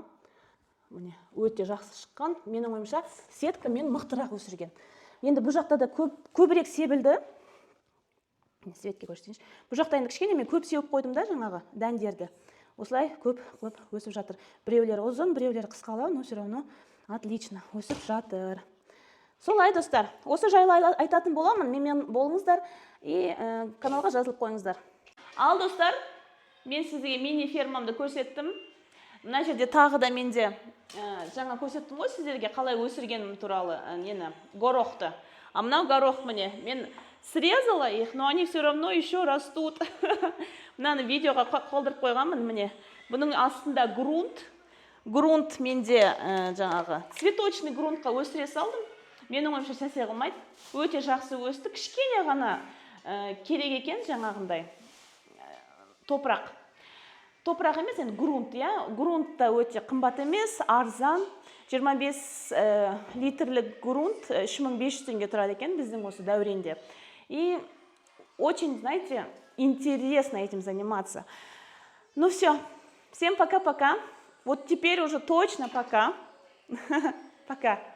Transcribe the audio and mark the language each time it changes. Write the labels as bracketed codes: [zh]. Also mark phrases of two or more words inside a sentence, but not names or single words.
[kk] Міне өте жақсы шыққан. Менің ойымша сетка мен мықтырақ өсірген. Енді бұл жақта да көбірек себілді. Светке көрсетейінші. Бұл жақта енді кішкене мен көп сеуіп қойдым да жаңағы дәндерді. Осылай көп өсіп жатыр. Біреулері ұзын, біреулері қысқалау, [ru] но все равно отлично [kk] өсіп жатыр. Солай, достар. Осы жайлы айтатын боламын. Менімен болыңыздар и каналға жазылып қойыңыздар. Ал, достар, мен сізге мини фермамды көрсеттім. Мына жерде тағы да менде жаңа көрсеттім ғой сіздерге қалай өсіргенім туралы нені, горохты. [ru] А [kk] мынау горох міне, мен [ru] срезала их, но они все равно еще растут. [kk] Мынаны видеоға қалдырып қойғанмын, міне. Бұның астында грунт менде жаңағы цветочный грунтқа өсіре салдым. Менің ойымша сәсе қылмайды. Өте жақсы өсті. Кішкене ғана керек екен жаңағындай топырақ. Топырақ емес, енді грунт, иә. Грунт та өте қымбат емес, арзан. 25 литрлік грунт 3500 теңге тұрады екен біздің осы дәуренде. [ru] И очень, знаете, интересно этим заниматься. Ну все, всем пока-пока. Вот теперь уже точно пока. Пока.